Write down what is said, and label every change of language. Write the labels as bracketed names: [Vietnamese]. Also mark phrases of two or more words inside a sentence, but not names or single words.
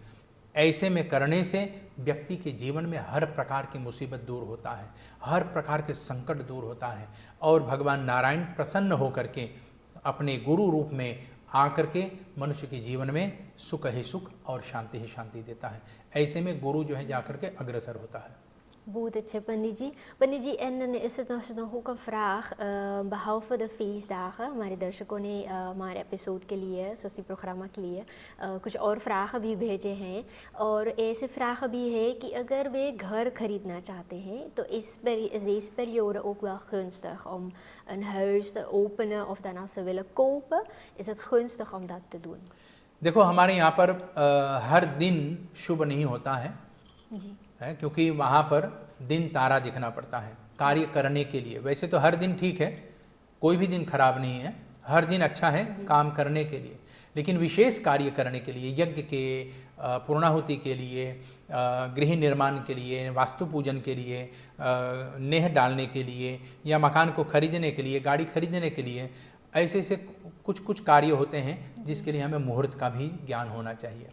[Hindi] ऐसे में करने से व्यक्ति के जीवन में हर प्रकार की मुसीबत दूर होता है, हर प्रकार के संकट दूर होता है और भगवान नारायण प्रसन्न होकर के अपने गुरु रूप में आकर के मनुष्य के जीवन में सुख ही सुख और शांति ही शांति देता है। ऐसे में गुरु जो है जाकर के अग्रसर होता है। [Dutch] Goed, Pandit जी. Pandit जी, en dan is het nog ook een vraag, behalve de feestdagen, हमारे दर्शकों ने हमारे एपिसोड के लिए, सोसी प्रोग्राम के लिए कुछ और vragen भी भेजे हैं और ऐसे vragen भी है कि अगर वे घर खरीदना चाहते हैं तो is deze periode ook wel gunstig om een huis te openen of dan als ze willen kopen, is het gunstig om dat te doen? [Hindi] देखो हमारे यहाँ पर हर दिन शुभ नहीं होता है, जी है क्योंकि वहाँ पर दिन तारा दिखना पड़ता है कार्य करने के लिए। वैसे तो हर दिन ठीक है, कोई भी दिन खराब नहीं है, हर दिन अच्छा है काम करने के लिए, लेकिन विशेष कार्य करने के लिए, यज्ञ के, पूर्णाहुति के लिए, गृह निर्माण के लिए, वास्तु पूजन के लिए, नेह डालने के लिए या मकान को खरीदने के लिए, गाड़ी खरीदने के लिए, ऐसे ऐसे कुछ कुछ कार्य होते हैं जिसके लिए हमें मुहूर्त का भी ज्ञान होना चाहिए।